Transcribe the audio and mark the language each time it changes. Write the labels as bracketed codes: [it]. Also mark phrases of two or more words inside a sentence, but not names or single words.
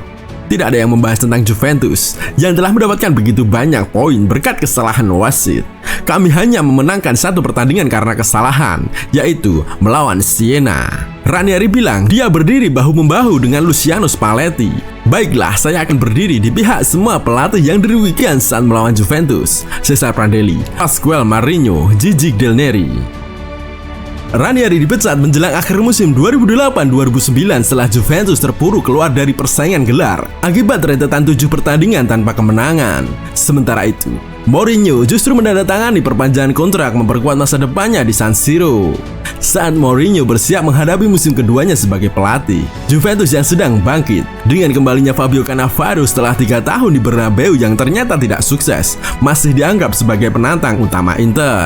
[id] Tidak ada yang membahas tentang Juventus yang telah mendapatkan begitu banyak poin berkat kesalahan wasit. Kami hanya memenangkan satu pertandingan karena kesalahan, yaitu melawan Siena. Ranieri bilang dia berdiri bahu-membahu dengan Luciano Spalletti. Baiklah, saya akan berdiri di pihak semua pelatih yang dirugikan saat melawan Juventus. Cesar Prandelli, Pasquale Marinho, Gigi Del Neri. Ranieri dipecat menjelang akhir musim 2008-2009 setelah Juventus terpuruk keluar dari persaingan gelar akibat rentetan 7 pertandingan tanpa kemenangan. Sementara itu, Mourinho justru menandatangani perpanjangan kontrak memperkuat masa depannya di San Siro. Saat Mourinho bersiap menghadapi musim keduanya sebagai pelatih, Juventus yang sedang bangkit dengan kembalinya Fabio Cannavaro setelah 3 tahun di Bernabeu yang ternyata tidak sukses, masih dianggap sebagai penantang utama Inter.